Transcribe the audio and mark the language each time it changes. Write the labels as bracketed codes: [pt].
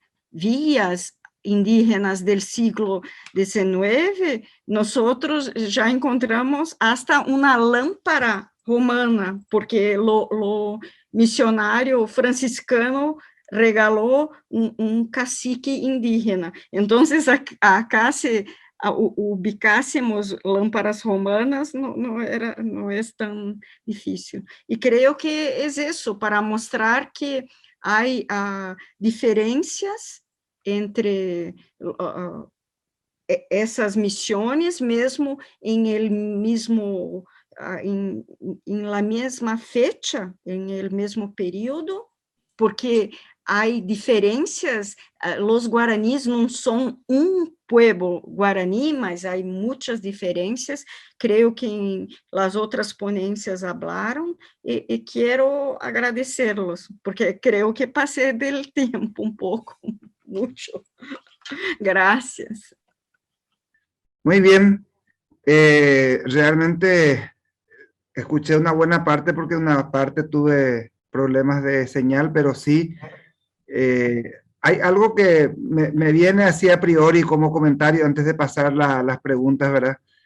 [es] vías indígenas del siglo XIX, nosotros ya encontramos hasta una lámpara romana, porque lo misionário franciscano regalou cacique indígena. [pt] Então, acá se ubicássemos lámparas romanas, não é tão difícil. E creio que é isso, para mostrar que há diferenças entre essas missões, mesmo em el mesmo em la mesma fecha, em el mesmo período, porque há diferenças, os guaranis não são pueblo guarani, mas há muitas diferenças, creio que em las outras ponências falaram, e quero agradecer-los, porque creio que passei do tempo um pouco, muito. [es] Gracias. Muy bien. Realmente escuché una buena parte porque una parte tuve problemas de señal, pero sí hay algo que me viene así a priori como comentario antes de pasar las preguntas, ¿verdad?